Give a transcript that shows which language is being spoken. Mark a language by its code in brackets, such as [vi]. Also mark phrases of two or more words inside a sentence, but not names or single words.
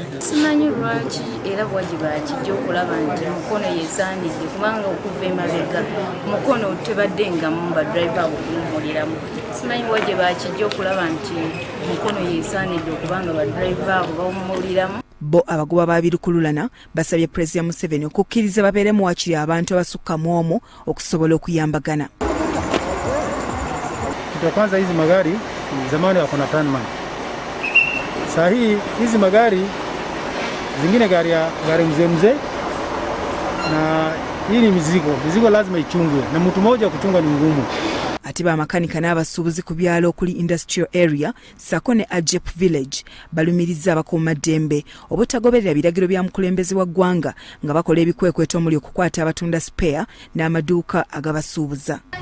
[lg] Simanyi lwaki era bwagiba kijja okulaba nti mukono yeesaanidde kubanga okuva emabega mukono tebaddengamu badriver abo kuwummuliramu. Simanyi bwagiba kijja okulaba nti mukono yeesaanidde okubanga badriver abo bawummuliramu. Bo abagoba ba birukululana basabye President Museveni okukkiriza babeeremu wakiri abantu abasukka mu omu okusobola okuyambagana. [sw] Kwanza hizi magari zamani wako na tanman. Saa hii hizi magari zingine gari mzee na hii ni mizigo lazima ichungwe na mtu mmoja kuchunga ni ngumu. [lg] Ati ba makanika n'abasuubuzi ku byalo okuli [en] industrial area [lg] sako ne Ajep village balumiriza abakuumaddembe obutagoberera biragiro bya mukulembeze wa ggwanga nga bakola ebikwekweto omuli okukwata abatunda spare n'amaduuka agabasuubuza.